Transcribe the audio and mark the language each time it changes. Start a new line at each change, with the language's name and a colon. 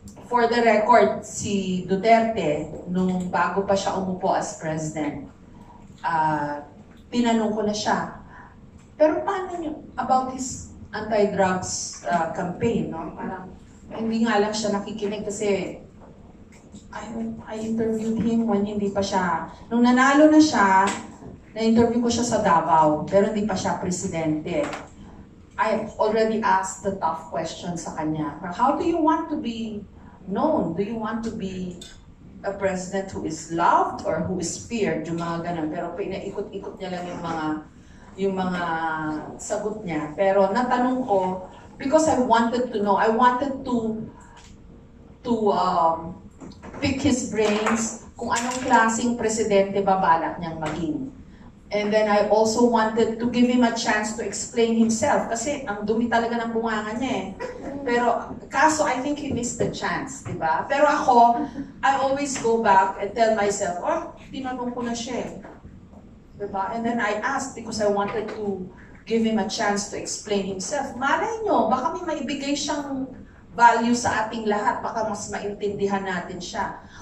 English: For the record,
Filipino: si Duterte, nung bago pa siya umupo
English: as president,
Filipino: tinanong ko na siya, pero paano nyo,
English: about his anti-drugs campaign,
Filipino: no? Parang, hindi nga lang siya nakikinig kasi
English: I interviewed him when
Filipino: hindi pa siya, nung nanalo na siya, na-interview ko siya sa Davao, pero hindi pa siya presidente.
English: I already asked the tough question
Filipino: sa kanya.
English: How do you want to be known? Do you want to be a president who is loved or who is feared?
Filipino: Yung mga ganun. Pero pinaikot-ikot niya lang yung mga sagot niya. Pero natanong ko,
English: because I wanted to know, I wanted to pick his brains
Filipino: kung anong klaseng presidente ba balak niyang maging.
English: And then I also wanted to give him a chance to explain himself
Filipino: kasi ang dumi talaga ng bunganga niya eh. Pero kaso
English: I think he missed the chance, di ba?
Filipino: Pero ako,
English: I always go back and tell myself, oh,
Filipino: tinanong ko na siya eh.
English: Diba? And then I asked because I wanted to give him a chance to explain himself.
Filipino: Malay nyo, baka may maibigay siyang value sa ating lahat, baka mas maintindihan natin siya.